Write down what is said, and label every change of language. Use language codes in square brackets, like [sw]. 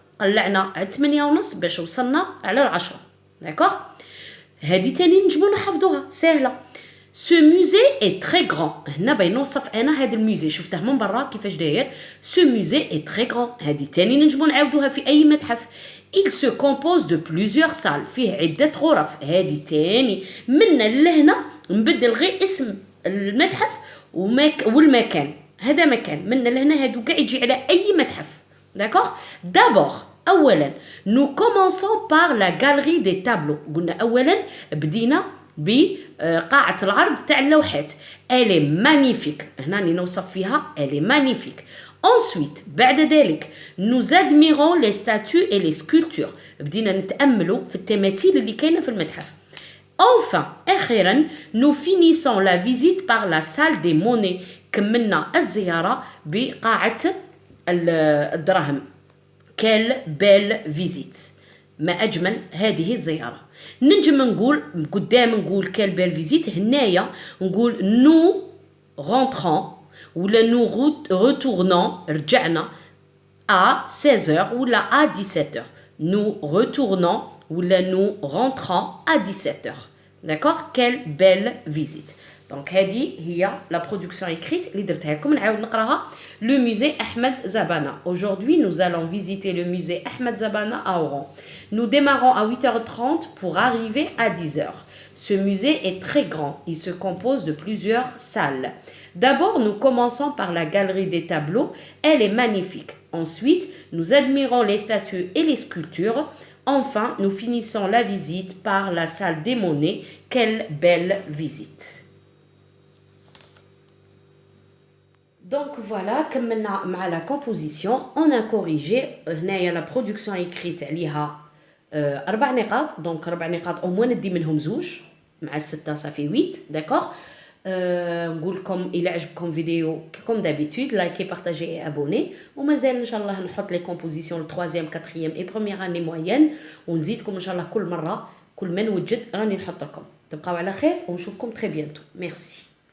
[ar] قلعنا على 8:30 باش وصلنا على 10. داكوغ. هذه تاني نجمو نحفظوها سهله. [fr] Ce musée est très grand. [ar] هنا باين نوصف انا هذا الموزي شفته من برا كيفاش داير. [fr] Ce musée est très grand. [ar] هذه تاني نجمو نعاودوها في اي متحف. [fr] Il se compose de plusieurs salles. [ar] فيه عده غرف. هذه تاني من لهنا نبدل غير اسم المتحف والمكان. هذا مكان من لهنا هادو كاع يجي على اي متحف. داكوغ. دابور اولا [fr] nous commençons par la galerie des tableaux. [ar] قلنا اولا بدينا بقاعه العرض تاع اللوحات. [fr] elle est magnifique. [ar] هنا راني نوصف فيها [fr] elle est magnifique. ensuite [ar] بعد ذلك [fr] nous admirons les statues et les sculptures. [ar] بدينا نتاملوا في التماثيل اللي كاينه في المتحف. [fr] enfin [ar] اخيرا [fr] nous finissons la visite par la salle des monnaies. [ar] كملنا الزياره بقاعه الدراهم. [fr] كال بيل فيزيت. [ar] ما اجمل هذه الزياره. ننجم نقول قدام نقول [fr] كال بيل فيزيت. [ar] هنايا نقول [fr] نو رونترون [ar] ولا [fr] نو ريتورنون [ar] رجعنا [fr] à 16h [ar] ولا [fr] à 17h. nous retournons [ar] ولا [fr] nous rentrons à 17h. d'accord. quelle belle visite. [ar] دونك هذه هي [fr] لا برودكسيون écrite [ar] اللي درتها لكم. نعاود نقراها. Le musée Ahmed Zabana. [fr] Aujourd'hui, nous allons visiter le musée Ahmed Zabana à Oran. Nous démarrons à 8h30 pour arriver à 10h. Ce musée est très grand. Il se compose de plusieurs salles. D'abord, nous commençons par la galerie des tableaux. Elle est magnifique. Ensuite, nous admirons les statues et les sculptures. Enfin, nous finissons la visite par la salle des monnaies. Quelle belle visite. Donc voilà, [ar] كملنا مع [fr] la composition. On a corrigé. [ar] هنايا [fr] la production écrite [ar] عليها 4 نقاط. donc 4 نقاط [fr] au moins [ar] ندي منهم زوج مع 6 صافي 8. [fr] d'accord. [ar] نقول لكم الى عجبكم فيديو [fr] كوم دابيتود لايكي بارطاجي اي ابوني. [ar] ومازال ان شاء الله نحط لي كومبوزيسيون 3 4 [fr] اي بروميير اني موين [ar] ونزيدكم ان شاء الله كل مره كل ما نوجد راني نحط لكم. تبقاو على خير ونشوفكم [fr] تري بيانتو. ميرسي.